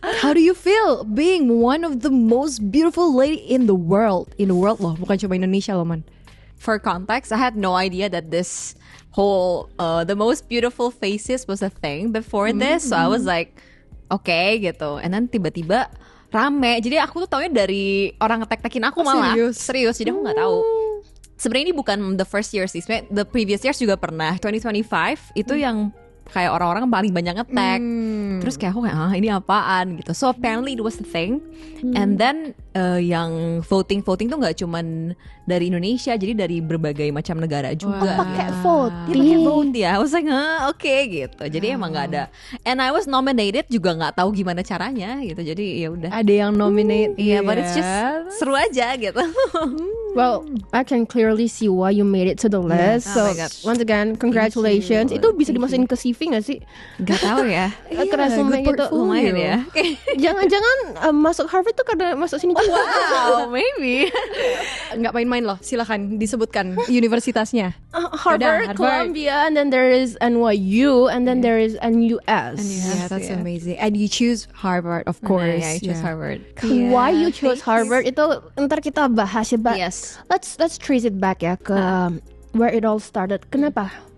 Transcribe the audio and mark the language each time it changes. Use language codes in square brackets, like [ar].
[en] How do you feel being one of the most beautiful lady in the world? In the world [id] loh, bukan cuma Indonesia loh, man. [en] For context, I had no idea that this whole the most beautiful faces was a thing before this. So I was like, okay gitu. And then [id] tiba-tiba rame. Jadi aku tuh taunya dari orang ngetek-tekin aku malah. Serius. Jadi aku nggak tahu. Sebenarnya ini bukan [en] the first year [id] sih. [en] The previous years [id] juga pernah. 2025 itu yang kayak orang-orang paling banyak nge-tag. Terus kayak aku kayak ini apaan gitu. [en] So apparently it was the thing. And then [id] yang voting tuh nggak cuman dari Indonesia, jadi dari berbagai macam negara juga. Pakai vote. Dia pakai vote ya. [en] I was like [id] oke gitu. Jadi emang nggak ada. [en] And I was nominated [id] juga nggak tahu gimana caranya gitu. Jadi ya udah. Ada yang nominate. Iya, [en] but it's just [id] seru aja gitu. [en] Well, I can clearly see why you made it to the list. Oh So my God. once again, congratulations. [id] Itu bisa dimasukin ke CV nggak sih? Gak tahu ya. Ke resume gitu. Lumayan ya. Jangan-jangan masuk Harvard tuh karena masuk sini juga. [en] Wow, maybe. [id] Nggak main-main loh. Silakan disebutkan universitasnya. [en] Harvard, Harvard. Columbia, and then there is NYU, and then there is NUS. Yeah, that's yeah. amazing. And you choose Harvard, of course. Yeah, I choose Harvard. Why you chose Harvard [id] itu ntar kita bahas ya, but [en] Yes. let's trace it back ya ke where it all started. [id] Kenapa?